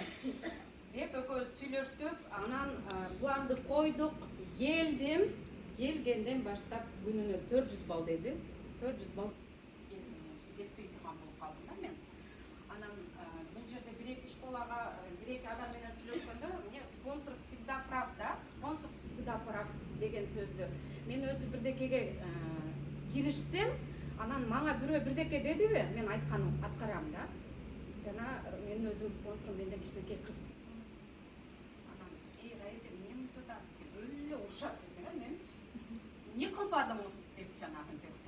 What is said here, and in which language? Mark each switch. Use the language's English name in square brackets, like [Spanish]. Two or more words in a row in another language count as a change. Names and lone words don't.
[Kyrgyz] Деп экөөбүз сүйлөштүк, анан планды койдук, келдим. Келгенден баштап күнүнө 400 балл деди. 400 балл жетпей турган болуп калдым да мен. Анан бул жерде бир-эки школага, бир-эки адам менен сүйлөшкөндө, [Russian] мне спонсор всегда прав, да? Спонсор всегда прав [Kyrgyz] деген сөздү. Мен өзү бирдекеге киришсем, анан мага бирөө бирдеке дедиби, мен айтканым аткарам да. Жана менин өзүм спонсорум менде кичинекей кыз. Анан Райжа эмне мынтип атасыз деп өлө урушат десең, менчи эмне кылбадыңыз деп жанагы деп да.